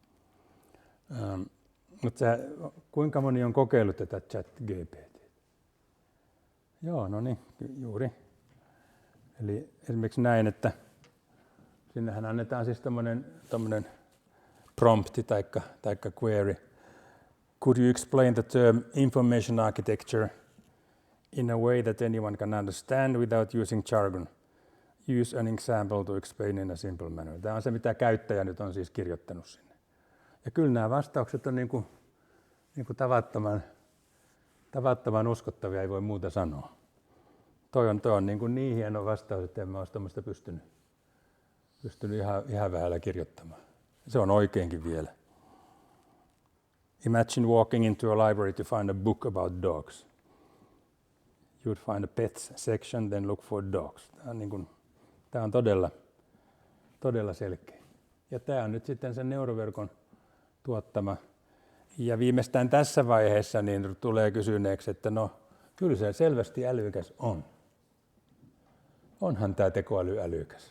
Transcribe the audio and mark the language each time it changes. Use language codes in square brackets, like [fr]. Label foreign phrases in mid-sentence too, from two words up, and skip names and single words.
[fi] Mutta kuinka moni on kokeillut tätä ChatGPT? Joo, no niin, juuri. Eli esimerkiksi näin, että sinnehän annetaan siis tommonen prompti taikka query. [en] Could you explain the term information architecture in a way that anyone can understand without using jargon? Use an example to explain in a simple manner. [fi] Tämä on se, mitä käyttäjä nyt on siis kirjoittanut sinne. Ja kyllä nämä vastaukset on niin kuin tavattoman uskottavia, ei voi muuta sanoa. Toi on niin hieno vastaus, että en mä olisi tuommoista pystynyt ihan vähällä kirjoittamaan. Se on oikeinkin vielä. [en] Imagine walking into a library to find a book about dogs. You'd find a pets section, then look for dogs. [fi] Tämä on todella selkeä. Ja tämä on nyt sitten sen neuroverkon tuottama. Ja viimeistään tässä vaiheessa niin tulee kysyneeksi, että no kyllä se selvästi älykäs on. Onhan tämä tekoäly älykäs.